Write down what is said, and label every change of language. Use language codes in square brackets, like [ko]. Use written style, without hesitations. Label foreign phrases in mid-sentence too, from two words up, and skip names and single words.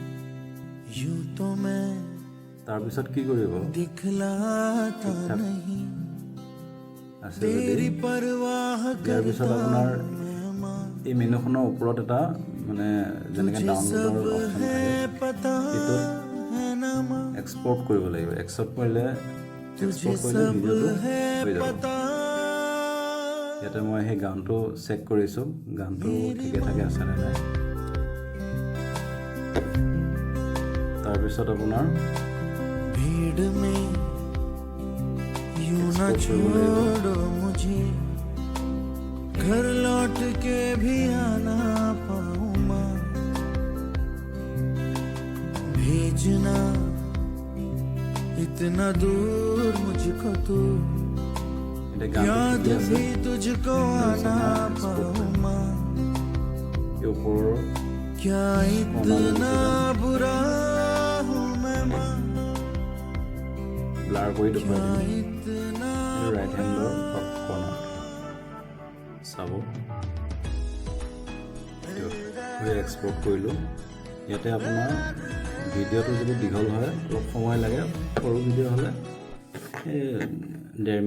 [as] তাৰপিছত কি কৰিব, ঠিক ঠাক আছে যদি ইয়াৰ পিছত আপোনাৰ এই মেনুখনৰ ওপৰত এটা যেনেকৈ [en] download-ar option [as] থাকে, সেইটোত এক্সপৰ্ট কৰিব লাগিব। এক্সপৰ্ট কৰিলে ভিডিঅ'টো হৈ যাব। ইয়াতে মই সেই গানটো চেক কৰিছোঁ, গানটো ঠিকে ঠাকে আছেনে নাই। তাৰপিছত আপোনাৰ [hi] घर लौट के भी आना पाऊँ, भेजना इतना दूर मुझको तू, याद भी तुझको आना पाऊँ, क्या इतना बुरा हूँ मैं माँ, [as] ব্লাৰ কৰি দেখুৱাই দিম [en] right hand-ar top corner [as] চাব এক্সপৰ্ট কৰিলোঁ ইয়াতে আপোনাৰ ভিডিঅ'টো যদি দীঘল হয় অলপ সময় লাগে সৰু ভিডিঅ' হ'লে 1.5